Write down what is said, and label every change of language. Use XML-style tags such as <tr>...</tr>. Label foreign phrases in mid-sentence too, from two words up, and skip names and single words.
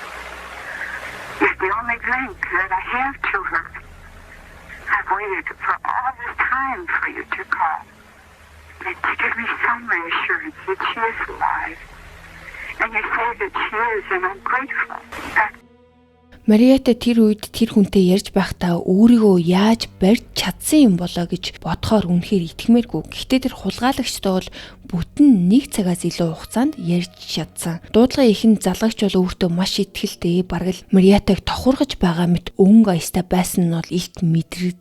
<en>It's the only link that I have to her. I've waited for all this time for you to call. And to give me some reassurance that she is alive. And you say that she is, and I'm grateful.</en> <mn>Мариата тэр үед тэр хүнтэй ярьж байхдаа өөрийгөө яаж барьж чадсан юм болоо гэж бодохоор үнэхээр итгэмээргүй. Гэхдээ тэр хулгайлагчтай бол бүтэн 1 цагаас илүү хугацаанд ярьж чадсан. Дуудлагын ихэнд залгагч бол өөртөө маш итгэлтэй, бараг л Мариатаг тохургаж байгаа мэт өнгө аястай байсан нь бол илт мэдрэгддэг.</mn>